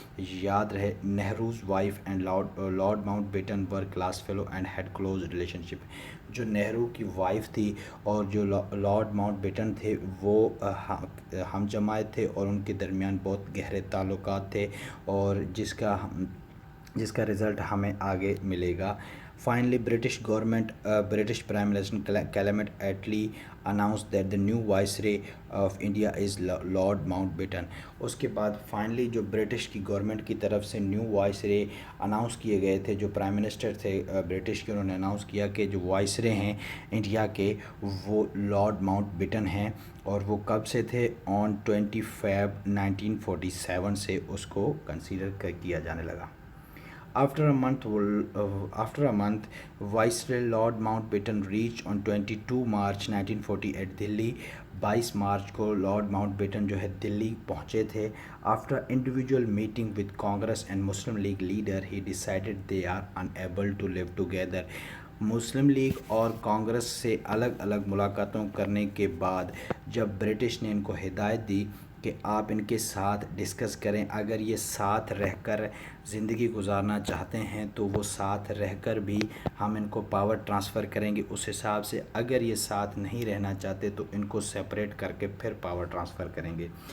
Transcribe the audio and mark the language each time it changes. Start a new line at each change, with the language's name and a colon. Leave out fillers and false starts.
English: یاد رہے Nehru's wife and Lord Mountbatten were class fellow and had close relationship.
Urdu: جو نہرو کی وائف تھی اور جو لارڈ ماؤنٹ بیٹن تھے وہ ہم جماعت تھے اور ان کے درمیان بہت گہرے تعلقات تھے، اور جس کا رزلٹ ہمیں آگے ملے گا.
English: Finally, British Prime Minister Clement Attlee announced that the new Viceroy of India is Lord Mountbatten.
Urdu: اس کے بعد فائنلی جو برٹش کی گورنمنٹ کی طرف سے نیو وائسرے اناؤنس کیے گئے تھے، جو پرائم منسٹر تھے برٹش کے، انہوں نے اناؤنس کیا کہ جو وائسرے ہیں انڈیا کے وہ لارڈ ماؤنٹ بیٹن ہیں. اور وہ کب سے تھے؟ آن 20 فیب 1947 سے اس کو کنسیڈر کیا جانے لگا.
English: After a month, Viceroy Lord Mountbatten reached on 22 March 1948 Delhi.
Urdu: 22 مارچ کو لارڈ ماؤنٹ بیٹن جو ہے دلی پہنچے تھے.
English: After individual meeting with Congress and Muslim League leader, he decided they are unable to live together.
Urdu: Muslim league اور کانگریس سے الگ الگ ملاقاتوں کرنے کے بعد جب برٹش نے ان کو ہدایت دی کہ آپ ان کے ساتھ ڈسکس کریں، اگر یہ ساتھ رہ کر زندگی گزارنا چاہتے ہیں تو وہ ساتھ رہ کر بھی ہم ان کو پاور ٹرانسفر کریں گے اس حساب سے، اگر یہ ساتھ نہیں رہنا چاہتے تو ان کو سپریٹ کر کے پھر پاور ٹرانسفر کریں گے.